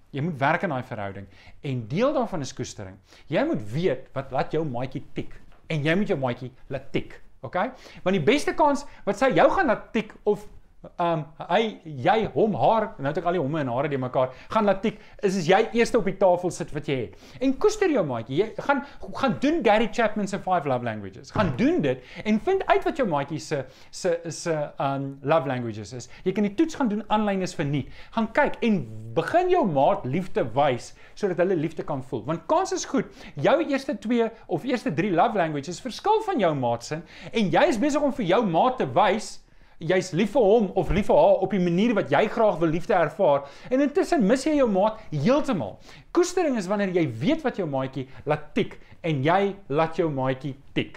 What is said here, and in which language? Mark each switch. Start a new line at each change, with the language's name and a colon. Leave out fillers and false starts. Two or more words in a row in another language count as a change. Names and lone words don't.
Afrikaans: Jy moet werk aan daai verhouding en deel daarvan is koestering. Jy moet weet wat laat jou maatjie tik en jy moet jou maatjie laat tik, okay? Want die beste kans wat sy jou gaan laat tik of jy hom haar, nou het ek al die homme en hare die mekaar gaan laat tik, is jy eerste op die tafel sit wat jy het. En koester jou maatjie. Jy gaan doen Gary Chapman se 5
English: love languages.
Afrikaans: Gaan doen dit en vind uit wat jou maatjie se
English: love languages
Afrikaans: is. Jy kan die toets gaan doen aanlyn is verniet. Gaan kyk en begin jou maat liefde wys sodat hulle liefde kan voel. Want kans is goed, jou eerste 2 of eerste 3
English: love languages
Afrikaans: verskil van jou maat se en jy is besig om vir jou maat te wys jy's lief vir hom of lief vir haar op die manier wat jy graag wil liefde ervaar en intussen mis jy jou maat heeltemal. Koestering is wanneer jy weet wat jou maatjie laat tik en jy laat jou maatjie tik.